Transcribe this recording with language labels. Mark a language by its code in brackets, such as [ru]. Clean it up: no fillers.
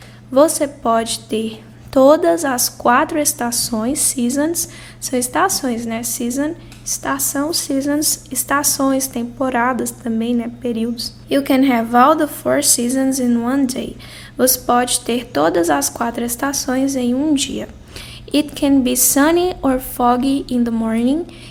[pt] Você pode ter todas as 4 estações, seasons, são estações, né? Season, estação, seasons, estações, temporadas também, né? Períodos. [en] You can have all the 4 seasons in one day. [pt] Você pode ter todas as 4 estações em um dia. [en] It can be sunny or foggy in the morning.